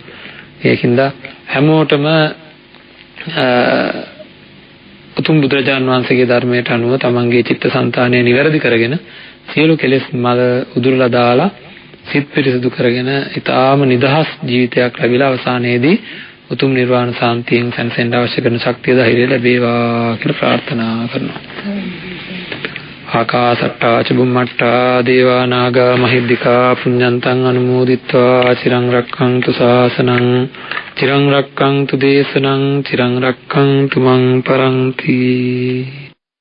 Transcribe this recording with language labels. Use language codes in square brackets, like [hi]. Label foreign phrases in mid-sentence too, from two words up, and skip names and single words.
[si] ඒකින්ද හැමෝටම උතුම් බුදුරජාන් වහන්සේගේ ධර්මයට අනුව තමන්ගේ චිත්තසංතානය නිවැරදි කරගෙන සියලු කෙලෙස් මල උදුරලා දාලා සිත් පිරිසිදු කරගෙන ඊටාම නිදහස් ජීවිතයක් ලැබිලා අවසානයේදී උතුම් නිර්වාණ සාන්තියෙන් සැනසෙන්න අවශ්‍ය කරන ශක්තිය ධෛර්යය ලැබේවා කියලා ප්‍රාර්ථනා කරනවා. [pi] ආකාසට්ටා චුම්මට්ටා දේවා නාග මහිද්దికා පුඤ්ඤන්තං අනුමෝදිත්වා චිරං රක්ඛන්තු ශාසනං චිරං රක්ඛන්තු දේශනං චිරං රක්ඛන්තු මං පරන්ති.